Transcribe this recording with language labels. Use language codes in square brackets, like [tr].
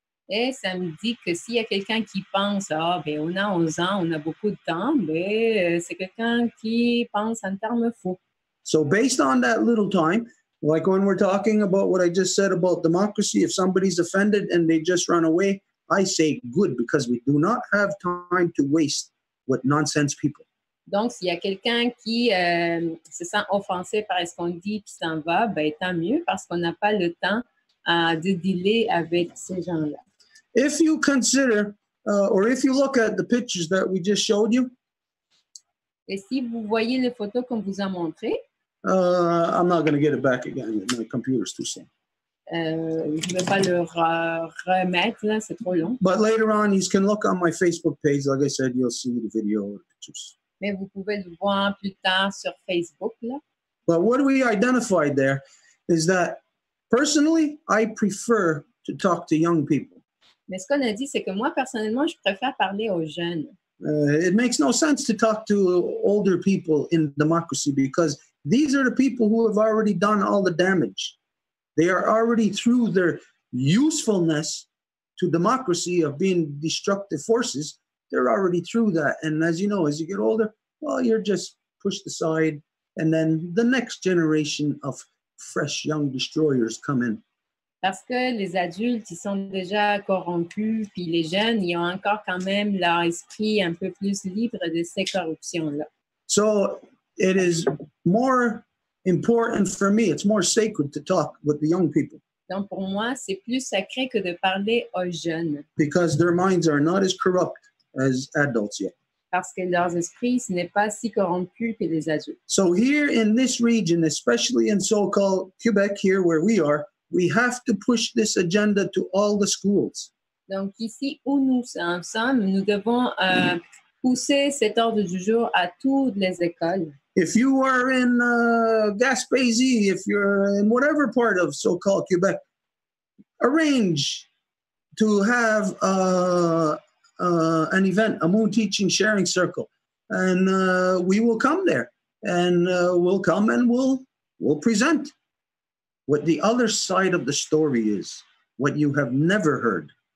[fr] Et ça me dit que s'il y a quelqu'un qui pense, ben on a 11 ans, on a beaucoup de temps, ben c'est quelqu'un qui pense en termes fous. [en] So based on that little time, like when we're talking about what I just said about democracy, if somebody's offended and they just run away, I say good, because we do not have time to waste with nonsense people. [fr] Donc, s'il y a quelqu'un qui se sent offensé par ce qu'on dit puis s'en va, ben tant mieux, parce qu'on n'a pas le temps de dealer avec ces gens-là. [en] If you consider, or if you look at the pictures that we just showed you, [fr] Et si vous voyez les photos qu'on vous a montrées, [en] I'm not going to get it back again. My computer's too slow. [fr] je ne vais pas le remettre, là, c'est trop long. [en] But later on, you can look on my Facebook page. Like I said, you'll see the video or the pictures. [fr] Mais vous pouvez le voir plus tard sur Facebook, là. [en] But what we identified there is that, personally, I prefer to talk to young people. [fr] Mais ce qu'on a dit, c'est que moi, personnellement, je préfère parler aux jeunes. [en] It makes no sense to talk to older people in democracy, because these are the people who have already done all the damage. They are already through their usefulness to democracy of being destructive forces. They're already through that. And as you know, as you get older, well, you're just pushed aside. And then the next generation of fresh young destroyers come in. [fr] Parce que les adultes, ils sont déjà corrompus, puis les jeunes, ils ont encore quand même leur esprit un peu plus libre de ces corruptions-là. [en] So it is more important for me, it's more sacred to talk with the young people. [fr] Donc, pour moi, c'est plus sacré que de parler aux jeunes. [en] Because their minds are not as corrupt as adults yet. [fr] Parce que leurs esprits, ce n'est pas si corrompu que les adultes. [en] So here in this region, especially in so-called Quebec, here where we are, we have to push this agenda to all the schools. [fr] Donc, ici où nous en sommes, nous devons pousser cet ordre du jour à toutes les écoles. [en] If you are in Gaspésie, if you're in whatever part of so-called Quebec, arrange to have an event, a moon teaching sharing circle, and we will come there, and we'll come and we'll present what the other side of the story is, what you have never heard.